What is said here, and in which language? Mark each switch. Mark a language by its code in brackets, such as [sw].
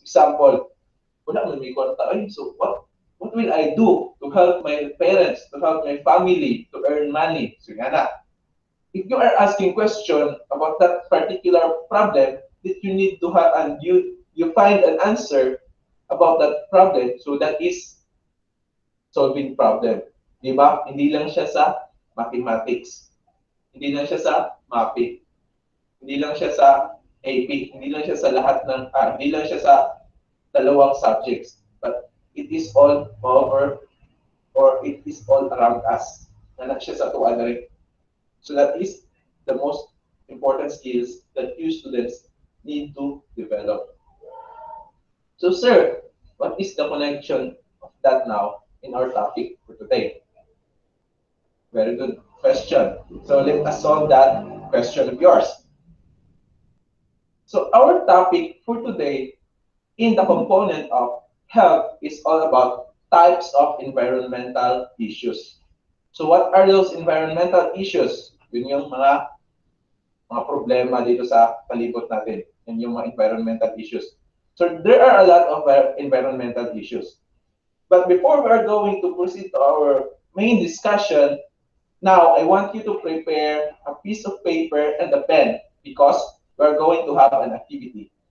[en] Example, [ceb] wala man may kwarta. [en] Ay, so what will I do to help my parents, to help my family, to earn money? So nga na, if you are asking question about that particular problem that you need to have and you find an answer about that problem, so that is solving problem. [tl] Di ba? Hindi lang siya sa mathematics. Hindi lang siya sa mapping. Hindi lang siya sa AP. Hindi lang siya sa lahat ng, hindi lang siya sa dalawang subjects. [en] But it is all over or it is all around us. [tl] Na siya sa tuwa na rin. [en] So that is the most important skills that you students need to develop. So sir, what is the connection of that now in our topic for today? Very good question. So let us solve that question of yours. So our topic for today in the component of health is all about types of environmental issues. So what are those environmental issues? [tl] Yun yung mga problema dito sa palibot natin. Yun yung mga environmental issues. [en] So there are a lot of environmental issues. But before we are going to proceed to our main discussion, now I want you to prepare a piece of paper and a pen because we're going to have an activity.